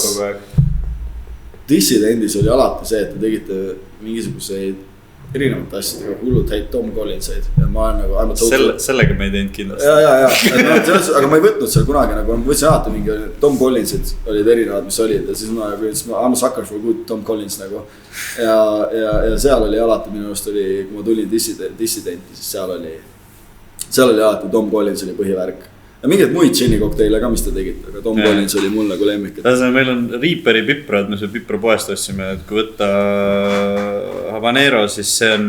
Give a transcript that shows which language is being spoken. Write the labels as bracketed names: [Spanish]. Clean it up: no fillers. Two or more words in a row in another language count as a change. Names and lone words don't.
[Estonian] Dissidendis oli alati see, et te tegite mingisuguseid erinevate asjadega hullud häid Tom Collinseid ja ma olen nagu sellega me ei teinud kindlasti. Ja, aga ma ei võtnud seal kunagi nagu, ma võtsin alati mingi Tom Collinsid olid erinevad, mis olid ja siis ma [English] I'm a sucker for good Tom Collins [Estonian] nagu ja seal oli alati minu arust oli, kui ma tulin dissidenti, siis seal oli alati Tom Collins oli põhivärk ja mingeid muid džinni kokteile ka, mis te tegite, aga Tom Collins oli mul nagu lemmik. Meil on Reaperi piprad, me selle pipra poest ossime, et kui võtta Habanero, siis see on